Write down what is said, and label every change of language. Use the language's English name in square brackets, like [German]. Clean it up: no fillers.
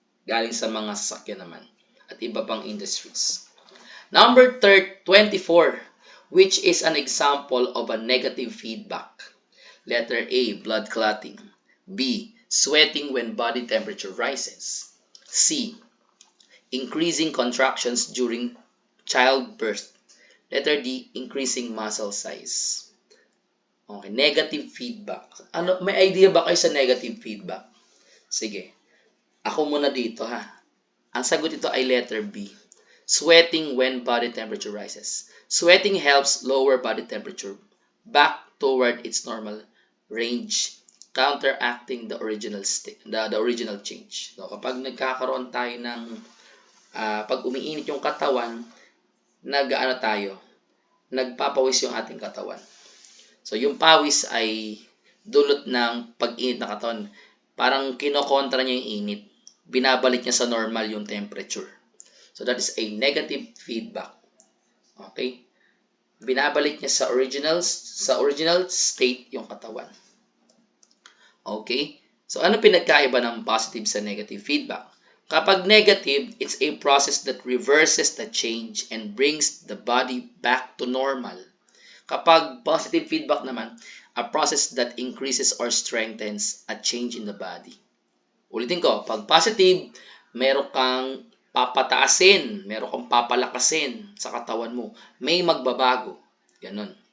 [Filipino] Galing sa mga sasakyan naman at iba pang industries. [English] Number 24, which is an example of a negative feedback. Letter A, blood clotting. B, sweating when body temperature rises. C, increasing contractions during childbirth. Letter D, increasing muscle size. Okay, negative feedback. [Filipino] Ano, may idea ba kayo sa negative feedback? Sige, ako muna dito ha. Ang sagot ito ay letter B. [English] Sweating when body temperature rises. Sweating helps lower body temperature back toward its normal range, counteracting the original the original change. [Filipino] So, kapag nagkakaroon tayo ng pag umiinit yung katawan, nag-ano tayo, nagpapawis yung ating katawan. So, yung pawis ay dulot ng pag-init na katawan. Parang kinokontra niya yung init. Binabalik niya sa normal yung temperature. [English] So, that is a negative feedback. [Filipino] Okay? Binabalik niya sa original state yung katawan. Okay? So, ano pinagkaiba ng positive sa negative feedback? [English] Kapag negative, it's a process that reverses the change and brings the body back to normal. Kapag positive feedback naman, a process that increases or strengthens a change in the body. [Filipino] Ulitin ko, pag positive, meron kang papataasin, meron kang papalakasin sa katawan mo. May magbabago. Ganon.